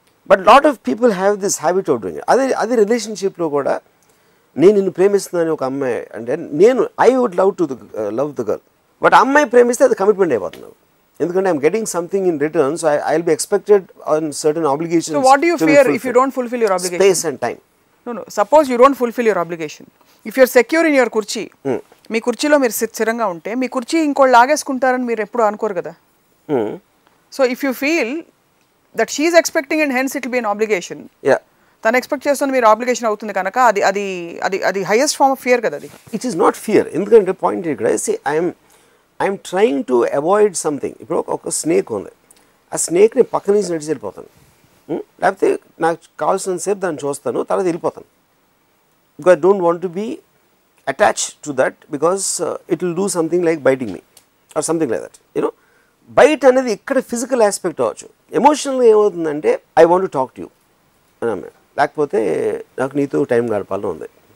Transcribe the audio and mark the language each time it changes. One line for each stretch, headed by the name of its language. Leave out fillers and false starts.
English: But lot of people have this habit of doing.
Telugu: అదే రిలేషన్షిప్లో కూడా నేను నిన్ను ప్రేమిస్తున్నాను ఒక అమ్మాయి అంటే,
English: I would love the girl, but
Telugu: అమ్మాయి ప్రేమిస్తే అది కమిట్మెంట్ అయిపోతుంది. ఎందుకంటే
English: I'm getting something in return, so I will be expected on certain obligations. So what do you fear if you don't fulfill your obligation? Space and time. No, suppose you don't fulfill your obligation. If you're secure in your kurchi,
Telugu: మీ కుర్చీలో మీరు స్థిరంగా ఉంటే మీ కుర్చీ ఇంకోళ్ళు లాగేసుకుంటారని మీరు ఎప్పుడు అనుకోరు కదా.
English: so if you feel that she is expecting and hence it will be an obligation,
Telugu: తను ఎక్స్పెక్ట్ చేస్తున్న మీరు ఆబ్లిగేషన్ అవుతుంది కనుక అది అది అది అది హైయెస్ట్ ఫార్మ్ ఆఫ్ ఫియర్ కదా అది.
English: It is not fear.
Telugu: ఎందుకంటే పాయింట్ ఇక్కడ
English: I'm trying to avoid something.
Telugu: ఇప్పుడు ఒక స్నేక్ ఉంది, ఆ స్నేక్ని పక్క నుంచి నడిచి వెళ్ళిపోతాను, లేకపోతే నాకు కావాల్సిన సేపు దాన్ని చూస్తాను, తర్వాత వెళ్ళిపోతాను.
English: Because I don't want to be attached to that because it will do something like biting me or something like that.
Telugu: Bite అనేది ఇక్కడ ఫిజికల్ ఆస్పెక్ట్ అవ్వచ్చు. ఎమోషనల్గా ఏమవుతుందంటే
English: I want to talk to you
Telugu: అని, లేకపోతే నాకు నీతో టైం గడపాలని ఉంది.